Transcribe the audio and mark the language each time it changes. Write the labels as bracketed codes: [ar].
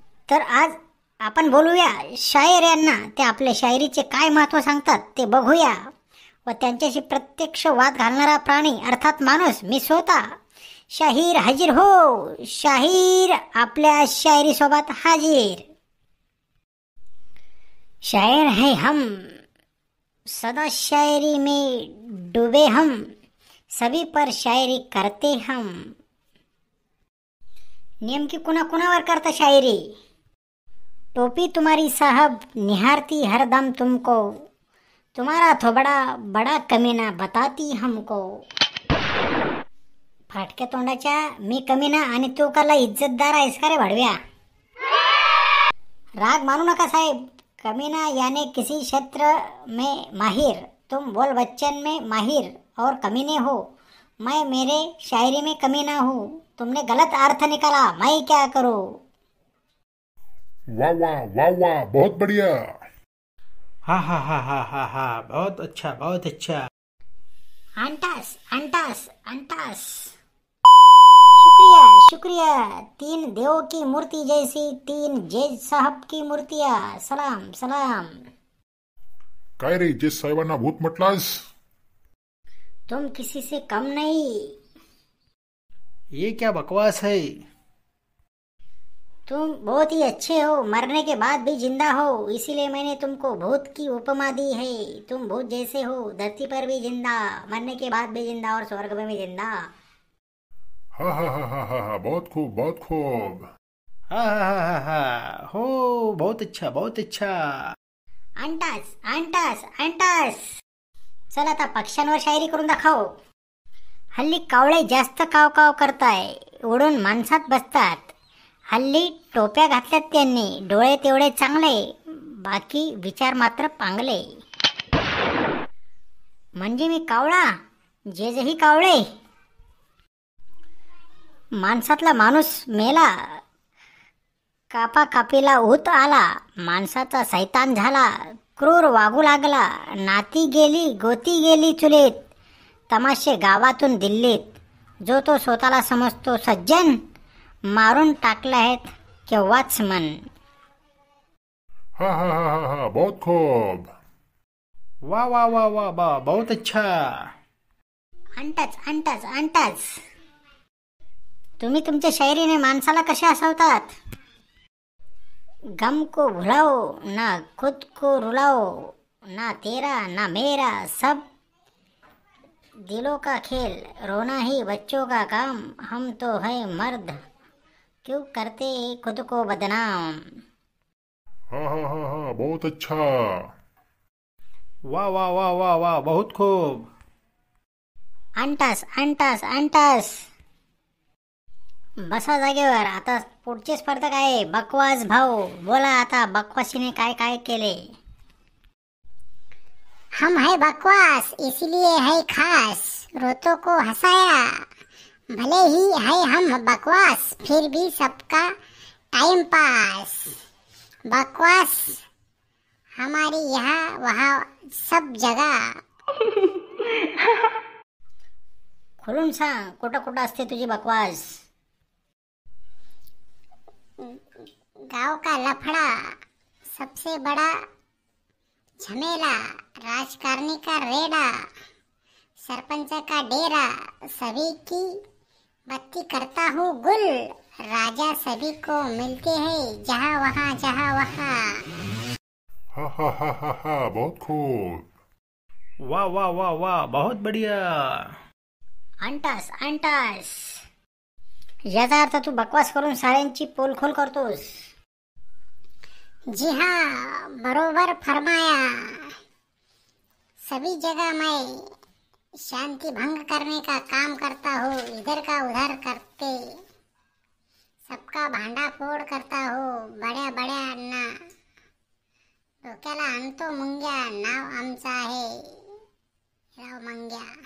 [mr] तर आज आपण बोलूया शायर यांना. ते आपल्या शायरीचे काय महत्त्व सांगतात ते बघूया व त्यांच्याशी प्रत्यक्ष वाद घालणारा प्राणी अर्थात माणूस मी स्वतः शाहीर हाजीर हो. शाहीर आपल्या शायरी सोबत हाजीर. [hi] शायर है हम, सदा शायरी में डूबे हम, सभी पर शायरी करते हम. [mr] नेमकी कुणावर करता शायरी? [hi] टोपी तुम्हारी साहब निहारती हरदम तुमको, तुम्हारा थोबड़ा बड़ा कमीना बताती हमको. [mr] फाटक्या तोंडाच्या मी कमीना आणि तू काला इज्जतदार आहेस का रे भाडव्या? राग मानू नका साहेब. [hi] कमीना यानी किसी क्षेत्र में माहिर. तुम बोल बच्चन में माहिर और कमीने हो. मैं मेरे शायरी में कमीना हूँ. तुमने गलत अर्थ निकाला, मैं क्या करूँ? वाह वाह वाह वाह, बहुत बढ़िया. हा हा हा हा हा हा, बहुत अच्छा बहुत अच्छा. अंटास अंटास अंटास. शुक्रिया शुक्रिया. तीन देवों की मूर्ति जैसी तीन जज साहब की मूर्तियाँ. सलाम सलाम. [mr] काय रे जे साहेबांना भूत म्हटलास? [hi] तुम किसी से कम नहीं. ये क्या बकवास है? तुम बहुत ही अच्छे हो, मरने के बाद भी जिंदा हो, इसीलिए मैंने तुमको भूत की उपमा दी है. तुम भूत जैसे हो, धरती पर भी जिंदा, मरने के बाद भी जिंदा और स्वर्ग में भी जिंदा. हा हा हा हा हा हा, बहुत खूब बहुत खूब. हा हा हा हा हो, बहुत अच्छा बहुत अच्छा. अंटास अंटास अंटास. [mr] चल आता पक्ष्यांवर शायरी करून दाखव. हल्ली कावळे जास्त काव काव करताय, उडून माणसात बसतात. हल्ली टोप्या घातल्यात त्यांनी, डोळे तेवढे चांगले, बाकी विचार मात्र पांगले. म्हणजे मी कावळा, जेजही कावळे. माणसातला माणूस मेला, कापा कापीला ऊत आला, माणसाचा सैतान झाला, क्रूर वागू लागला, नाती गेली गोती गेली चुलीत, तमाशे गावातून दिल्लीत. जो तो स्वतःला समजतो सज्जन, मारून टाकले आहेत केव्हाच मन. [hi] हा हा हा हा हा, बहुत खूब. वाह वाह वाह वाह वाह, बहुत अच्छा. अंटाच अंटाच अंटाच. [mr] तुम्ही तुमच्या शायरीने माणसाला कसे हसवतात? [hi] गम को भुलाओ ना खुद को रुलाओ, ना तेरा ना मेरा सब दिलों का खेल, रोना ही बच्चों का काम, हम तो है मर्द क्यों करते खुद को बदनाम. हा हा हा हा, बहुत अच्छा. वाह वाह वाह वाह वाह, बहुत खूब. अंटास अंटास अंटास. [mr] बसा जागेवर. आता पुढचे स्पर्धक आहे बकवास भाऊ. बोला आता बकवासीने काय काय केले? [hi] हम है बकवास इसलिए है खास, रोतों को हंसाया. भले ही है हम बकवास फिर भी सबका टाइम पास. बकवास हमारी यहाँ वहाँ सब जगह. [mr] खुलून सांग कुठं कुठं असते तुझी बकवास? [hi] गांव का लफड़ा, सबसे बड़ा झमेला, राजकारणी का रेडा, सरपंच का डेरा, सभी की बत्ती करता हूँ गुल, राजा सभी को मिलते हैं जहाँ वहाँ. हा हा हा हा हा, बहुत खूब. वाह वाह वाह वाह, बहुत बढ़िया. अंटास अंटास. [mr] याचा अर्थ तू बकवास करून साऱ्यांची पोलखोल करतोस. [hi] जी हाँ, बरोबर फरमाया. सभी जगह मैं शांति भंग करने का काम करता हूँ, इधर का उधर करते, सबका भांडा फोड करता हूँ, [mr] बड्या बड्या अण्णा, डोक्याला आणतो मुंग्या, नाव आमचं आहे राव मंग्या.